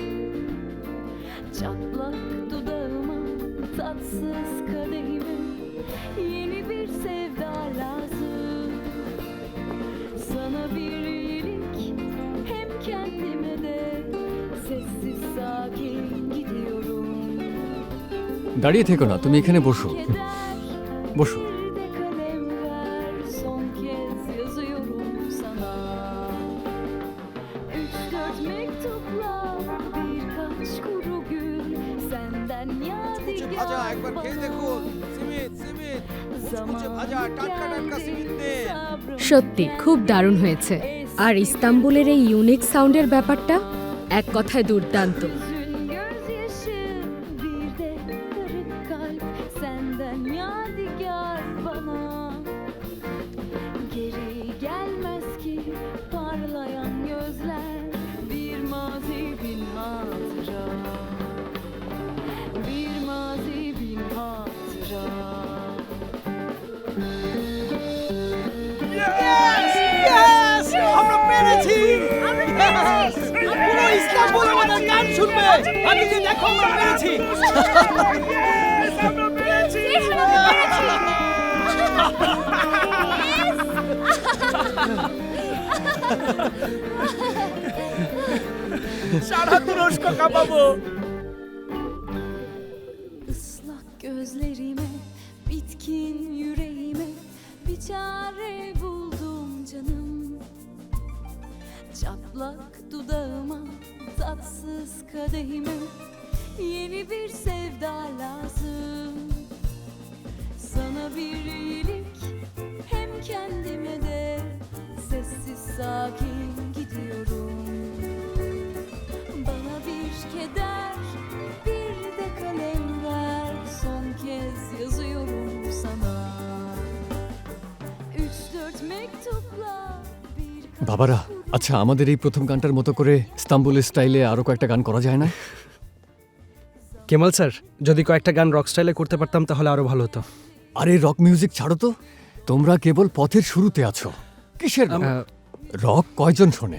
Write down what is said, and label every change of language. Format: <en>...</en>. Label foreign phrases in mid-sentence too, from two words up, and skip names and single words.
<tr>Çatlak dudağıma, tatsız kadehime yeni bir sevda lazım. Sana bir iyilik, hem kendime de sessiz sakin gidiyorum.</tr> <bn>দাঁড়িয়ে থেকো না, তুমি এখানে বসো। বসো।</bn> <tr>Son kez yazıyorum sana. 3-4 mektupla birkaç kuru gül senden yadigar</tr> <bn>সত্যি খুব দারুণ হয়েছে। আর ইস্তাম্বুলের এই ইউনিক সাউন্ডের ব্যাপারটা এক কথায় দুর্দান্ত।</bn> <tr>gözyaşı bir de kırık kalp senden yadigar bana. Geri gelmez ki parlayan gözler, bir mazi bin hatıra, bir mazi bin hatıra.</tr> <bn>Yes! আমরা পেরেছি! পুরো ইস্তাম্বুল আমাদের গান শুনবে! আমি যে দেখো আমরা পেরেছি! আমরা পেরেছি! সারা তুরস্ক কাঁপাবো!</bn> <tr>Islak gözlerime, bitkin yüreğime bir çare buldum canım. Çatlak dudağıma, tatsız kadehime yeni bir sevda lazım. Sana bir iyilik, hem kendime de sessiz sakin gidiyorum. Bana bir keder, bir de kalem ver, son kez yazıyorum sana. 3-4 mektupla</tr> <bn>বাবারা, আচ্ছা আমাদের এই প্রথম গানটার মতো করে ইস্তাম্বুলের স্টাইলে আরো কয়েকটা গান করা যায় না? কেমাল স্যার, যদি কয়েকটা গান রক স্টাইলে করতে পারতাম তাহলে আরো ভালো হতো। আরে</bn> <en>rock music</en> <bn>ছাড়ো তো, তোমরা কেবল পথের শুরুতে আছো। কিসের রক কয়জন শোনে?</bn>